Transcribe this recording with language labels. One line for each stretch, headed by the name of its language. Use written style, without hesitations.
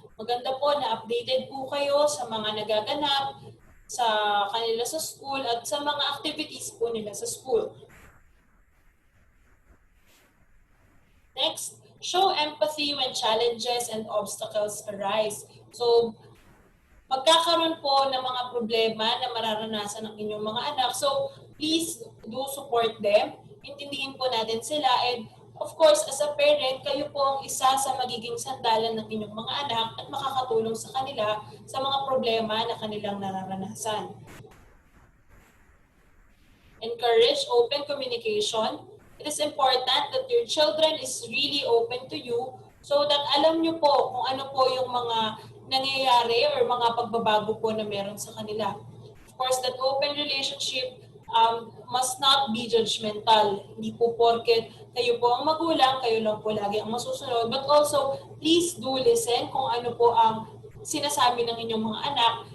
Filipino: Maganda po na updated po kayo sa mga nagaganap sa kanila sa school at sa mga activities po nila sa school.
English: Next, show empathy when challenges and obstacles arise.
Filipino: So, magkakaroon po ng mga problema na mararanasan ng inyong mga anak.
English: So, please do support them.
Filipino: Intindihin po natin sila.
English: And of course, as a parent,
Filipino: kayo po ang isa sa magiging sandalan ng inyong mga anak at makakatulong sa kanila sa mga problema na kanilang nararanasan.
English: Encourage open communication. It is important that your children is really open to you so that
Filipino: alam nyo po kung ano po yung mga nangyayari or mga pagbabago po na meron sa kanila.
English: Of course, that open relationship must not be judgmental.
Filipino: Hindi po porket kayo po ang magulang, kayo lang po lagi ang masusunod.
English: But also, please do listen
Filipino: kung ano po ang sinasabi ng inyong mga anak.